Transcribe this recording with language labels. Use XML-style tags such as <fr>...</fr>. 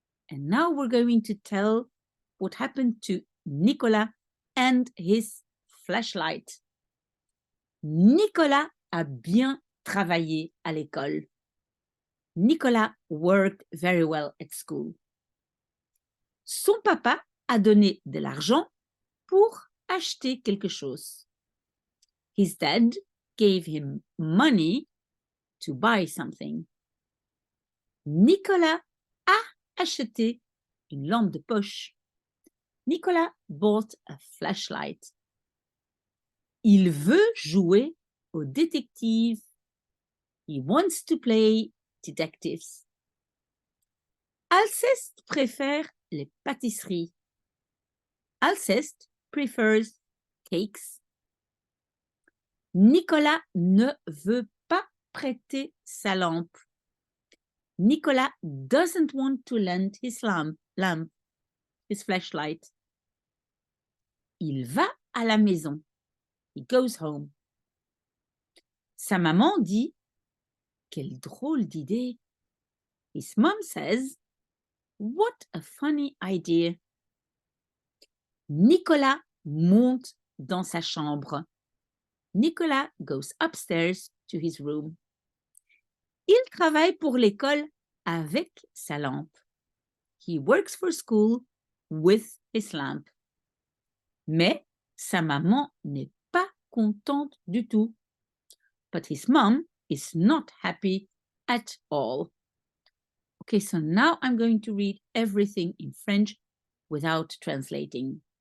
<en>And now we're going to tell what happened to Nicolas and his flashlight.</en> <fr>Nicolas a bien travaillé à l'école.</fr> <en>Nicolas worked very well at school.</en> <fr>Son papa a donné de l'argent pour acheter quelque chose.</fr> <en>His dad gave him money to buy something.</en> <fr>Nicolas a acheté une lampe de poche.</fr> <en>Nicolas bought a flashlight.</en> <fr>Il veut jouer au détective.</fr> <en>He wants to play detectives.</en> <fr>Alceste préfère les pâtisseries.</fr> <en>Alceste prefers cakes.</en> <fr>Nicolas ne veut pas prêter sa lampe.</fr> <en>Nicolas doesn't want to lend his lamp, his flashlight.</en> <fr>Il va à la maison.</fr> <en>He goes home.</en> <fr>Sa maman dit, quelle drôle d'idée.</fr> <en>His mom says, what a funny idea.</en> <fr>Nicolas monte dans sa chambre.</fr> <en>Nicolas goes upstairs to his room.</en> <fr>Il travaille pour l'école avec sa lampe.</fr> <en>He works for school with his lamp.</en> <fr>Mais sa maman n'est pas contente du tout.</fr> <en>But his mom is not happy at all. Okay, so now I'm going to read everything in French without translating.</en>